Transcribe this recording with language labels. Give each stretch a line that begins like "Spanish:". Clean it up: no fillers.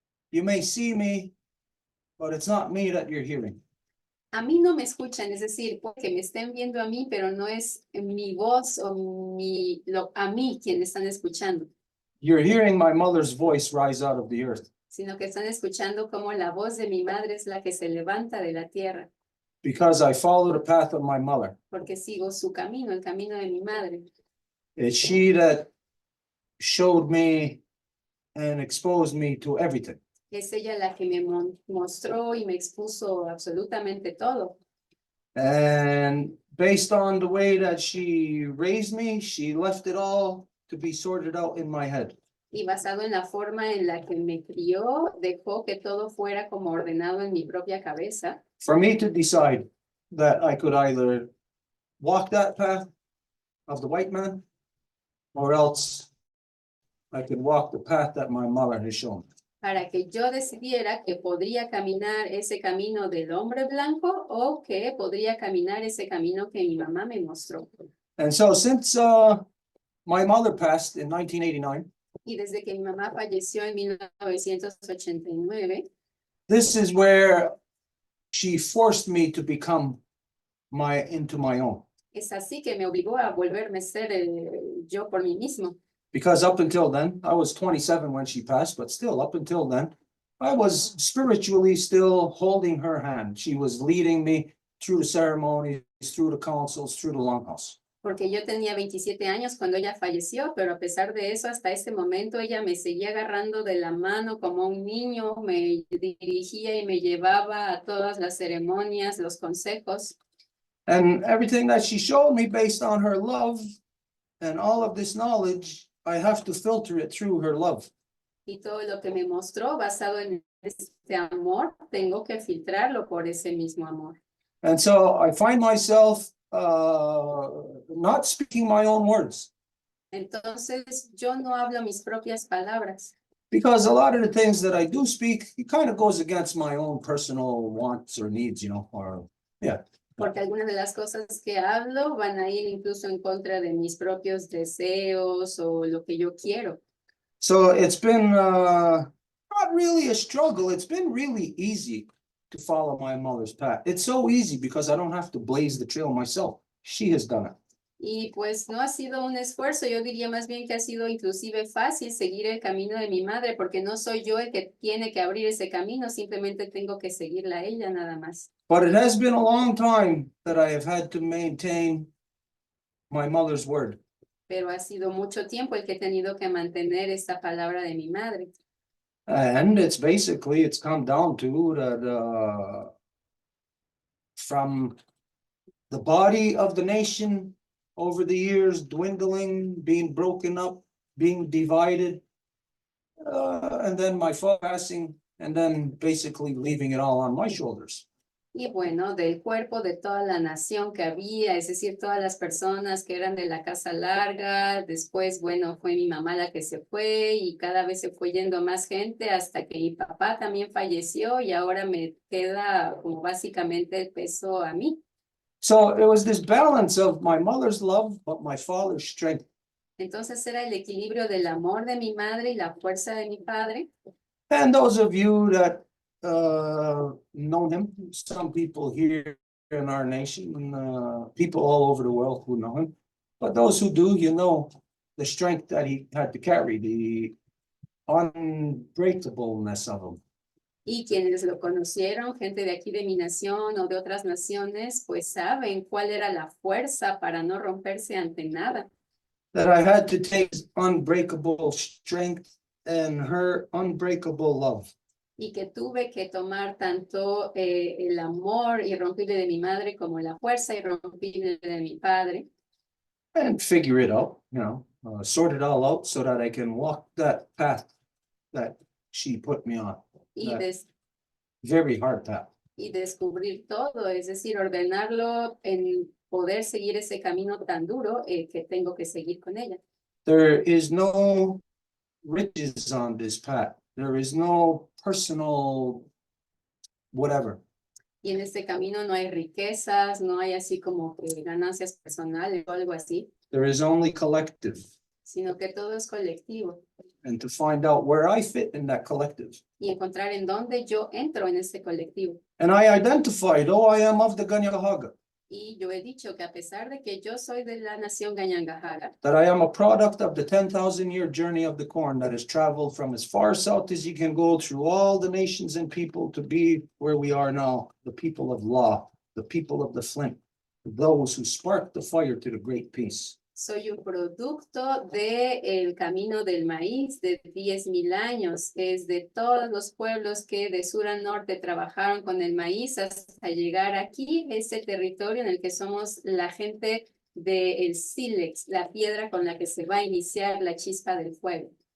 English: You may see me, but it's not me that you're hearing.
Spanish: A mí no me escuchan, es decir, porque me estén viendo a mí, pero no es mi voz o a mí quien están escuchando.
English: You're hearing my mother's voice rise out of the earth.
Spanish: Sino que están escuchando como la voz de mi madre es la que se levanta de la tierra.
English: Because I follow the path of my mother.
Spanish: Porque sigo su camino, el camino de mi madre.
English: It's she that showed me and exposed me to everything.
Spanish: Es ella la que me mostró y me expuso absolutamente todo.
English: And based on the way that she raised me, she left it all to be sorted out in my head.
Spanish: Y basado en la forma en la que me crió, dejó que todo fuera como ordenado en mi propia cabeza.
English: For me to decide that I could either walk that path of the white man, or else I could walk the path that my mother has shown.
Spanish: Para que yo decidiera que podría caminar ese camino del hombre blanco o que podría caminar ese camino que mi mamá me mostró.
English: And so since my mother passed in 1989,
Spanish: Y desde que mi mamá falleció en 1989,
English: this is where she forced me to become into my own.
Spanish: es así que me obligó a volverme ser yo por mí mismo.
English: Because up until then, I was 27 when she passed, but still up until then, I was spiritually still holding her hand. She was leading me through the ceremonies, through the councils, through the Longhouse.
Spanish: Porque yo tenía 27 años cuando ella falleció, pero a pesar de eso, hasta ese momento ella me seguía agarrando de la mano como un niño, me dirigía y me llevaba a todas las ceremonias, los consejos.
English: And everything that she showed me based on her love and all of this knowledge, I have to filter it through her love.
Spanish: Y todo lo que me mostró basado en este amor, tengo que filtrarlo por ese mismo amor.
English: And so I find myself not speaking my own words.
Spanish: Entonces, yo no hablo mis propias palabras.
English: Because a lot of the things that I do speak, it kind of goes against my own personal wants or needs, or yeah.
Spanish: Porque algunas de las cosas que hablo van a ir incluso en contra de mis propios deseos o lo que yo quiero.
English: So it's been not really a struggle. It's been really easy to follow my mother's path. It's so easy because I don't have to blaze the trail myself. She has done it.
Spanish: Y pues no ha sido un esfuerzo, yo diría más bien que ha sido inclusive fácil seguir el camino de mi madre, porque no soy yo el que tiene que abrir ese camino, simplemente tengo que seguirla a ella nada más.
English: But it has been a long time that I have had to maintain my mother's word.
Spanish: Pero ha sido mucho tiempo el que he tenido que mantener esta palabra de mi madre.
English: And it's come down to that from the body of the nation over the years dwindling, being broken up, being divided, and then my father passing, and then basically leaving it all on my shoulders.
Spanish: Y bueno, del cuerpo de toda la nación que había, es decir, todas las personas que eran de la casa larga, después, bueno, fue mi mamá la que se fue y cada vez se fue yendo más gente hasta que mi papá también falleció y ahora me queda como básicamente el peso a mí.
English: So it was this balance of my mother's love, but my father's strength.
Spanish: Entonces era el equilibrio del amor de mi madre y la fuerza de mi padre.
English: And those of you that know him, some people here in our nation, people all over the world who know him, but those who do, you know the strength that he had to carry, the unbreakableness of him.
Spanish: Y quienes lo conocieron, gente de aquí de mi nación o de otras naciones, pues saben cuál era la fuerza para no romperse ante nada.
English: That I had to take unbreakable strength and her unbreakable love.
Spanish: Y que tuve que tomar tanto el amor irrompible de mi madre como la fuerza irrompible de mi padre.
English: And figure it out, sort it all out so that I can walk that path that she put me on.
Spanish: Y,
English: That
Spanish: des-
English: very hard path.
Spanish: y descubrir todo, es decir, ordenarlo en poder seguir ese camino tan duro que tengo que seguir con ella.
English: There is no riches on this path. There is no personal whatever.
Spanish: Y en este camino no hay riquezas, no hay así como que ganancias personales o algo así,
English: There is only collective.
Spanish: sino que todo es colectivo.
English: And to find out where I fit in that collective.
Spanish: Y encontrar en dónde yo entro en ese colectivo.
English: And I identified, oh, I am of the Ganyahaga,
Spanish: Y yo he dicho que a pesar de que yo soy de la nación Gañangajaga,
English: that I am a product of the 10,000-year journey of the corn that has traveled from as far south as you can go through all the nations and people to be where we are now, the people of law, the people of the flint, those who sparked the fire to the great peace.
Spanish: soy un producto del camino del maíz de 10,000 años. Es de todos los pueblos que de sur a norte trabajaron con el maíz hasta llegar aquí, ese territorio en el que somos la gente del sílex, la piedra con la que se va a iniciar la chispa del fuego.